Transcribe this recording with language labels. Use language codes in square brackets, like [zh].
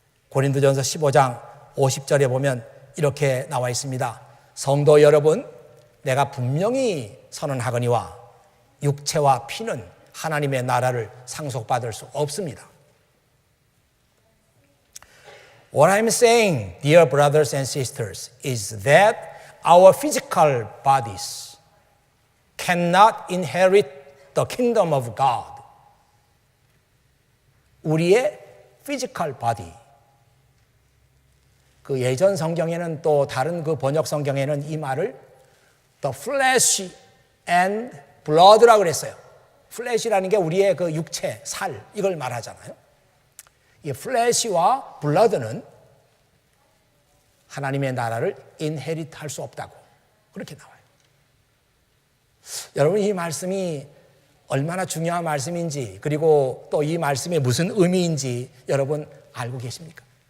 [ko] 고린도전서 15장 50절에 보면 이렇게 나와 있습니다. 성도 여러분, 내가 분명히 선언하거니와 육체와 피는 하나님의 나라를 상속받을 수 없습니다. [en] What I'm saying, dear brothers and sisters, is that our physical bodies cannot inherit the kingdom of God. [ko] 우리의 [en] physical body, [ko] 그 예전 성경에는 또 다른 그 번역 성경에는 이 말을 [en] the flesh and blood라고 [ko] 그랬어요. flesh라는 게 우리의 그 육체, 살 이걸 말하잖아요. 이 flesh와 blood는 하나님의 나라를 inherit 할 수 없다고 그렇게 나와요. 여러분 이 말씀이 얼마나 중요한 말씀인지 그리고 또 이 말씀이 무슨 의미인지 여러분 알고 계십니까?